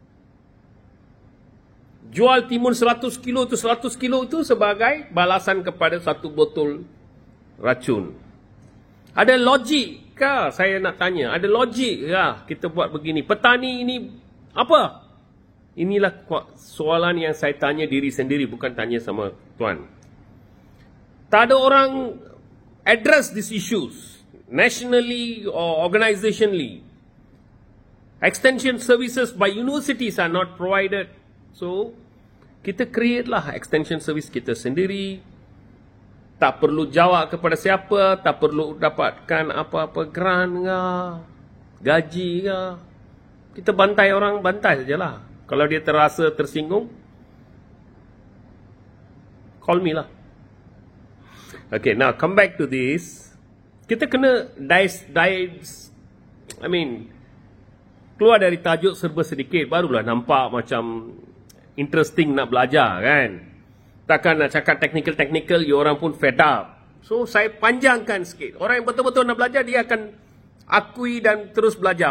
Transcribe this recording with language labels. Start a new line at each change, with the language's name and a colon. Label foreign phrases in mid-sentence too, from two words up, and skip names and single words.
Malay: Jual timun 100 kilo itu sebagai balasan kepada 1 botol racun. Ada logik ke? Saya nak tanya, ada logik ke kita buat begini? Petani ini apa? Inilah soalan yang saya tanya diri sendiri, bukan tanya sama tuan. Tak ada orang
English: address these issues nationally or organizationally. Extension services by universities are not provided. So,
Malay: kita create lah extension service kita sendiri. Tak perlu jawab kepada siapa, tak perlu dapatkan apa-apa grant ke, gaji ke. Kita bantai orang, bantai sajalah. Kalau dia terasa tersinggung,
English: call me lah. Okay, now come back to this.
Malay: Kita kena keluar dari tajuk serba sedikit, barulah nampak macam interesting nak belajar kan. Takkan nak cakap technical, you orang pun
English: fed up.
Malay: So saya panjangkan sikit. Orang yang betul-betul nak belajar, dia akan akui dan terus belajar.